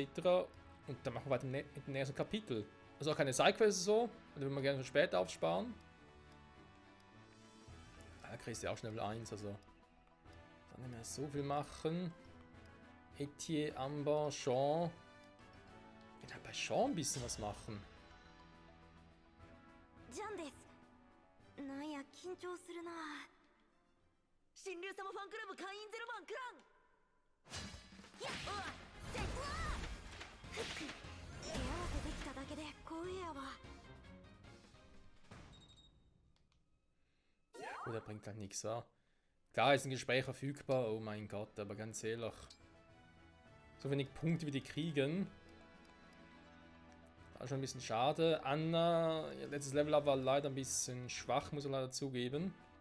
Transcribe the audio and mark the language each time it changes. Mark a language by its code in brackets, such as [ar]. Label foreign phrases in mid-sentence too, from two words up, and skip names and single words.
[de] Und dann machen wir weiter mit dem nächsten Kapitel. Also auch keine Sidequests so, die würden wir gerne für später aufsparen. Da kriegst du ja auch schon Level 1, also dann nicht mehr so viel machen. Etienne, Amber, Sean. Ich kann halt bei Sean ein bisschen was machen. [ja] Jan です。なんや緊張するな。神竜様ファンクラブ会員ゼロ番クラン。やっ、せっ。ふっ。手合わせできただけで光栄やわ。 [de] Gut, der bringt halt nichts, wa? Klar ist ein Gespräch verfügbar, oh mein Gott, aber ganz ehrlich. So wenig Punkte wie die kriegen. War schon ein bisschen schade. Anna, ihr letztes Level-Up war leider ein bisschen schwach, muss ich leider zugeben.